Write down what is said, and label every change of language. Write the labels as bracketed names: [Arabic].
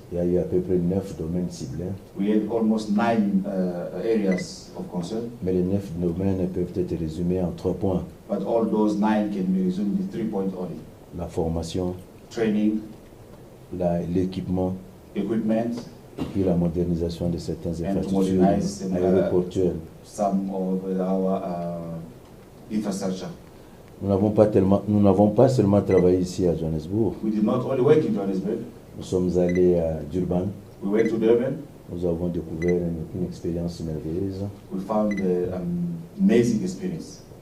[French] Il y a eu à peu près 9 domaines ciblés. [English] We had almost 9 areas of concern. [French] Mais les 9 domaines peuvent être résumés en 3 points. [English] But all those 9 can be resumed in 3 points only. [French] La formation, [English] training, [French] l'équipement, [English] equipment, [French] et puis la modernisation de certaines infrastructures aéroportuaires. [English] Some of our infrastructure. [French] Nous n'avons pas seulement travaillé ici à Johannesburg. [English] We did not only work in Johannesburg. [French] Nous sommes allés à Durban. [English] We went to Durban. [French] Nous avons découvert une expérience merveilleuse. [English] We found an amazing experience.